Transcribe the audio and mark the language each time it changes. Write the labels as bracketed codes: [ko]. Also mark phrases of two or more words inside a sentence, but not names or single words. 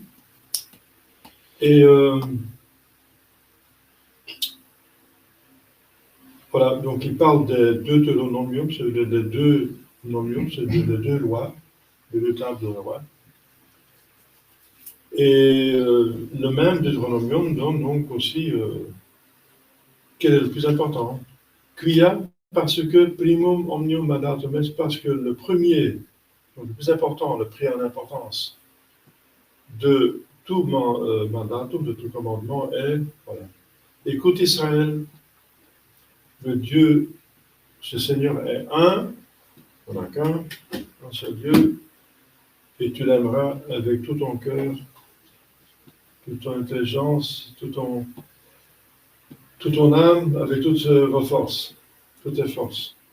[fr] Et voilà, donc il parle des Deutéronomium, c'est les deux nomium, c'est les deux lois, les 2 tables de la loi. Et le même Deutéronomium donne donc aussi quel est le plus important. Quia, parce que [la] primum omnium mandatum est, [fr] parce que le premier, donc le plus important, le prix en importance de tout mandatum, de tout commandement est, voilà, écoute Israël, le Dieu, ce Seigneur est un, on n'a qu'un seul Dieu, et tu l'aimeras avec tout ton cœur, toute ton intelligence, toute ton âme, avec toutes vos forces, toutes tes forces.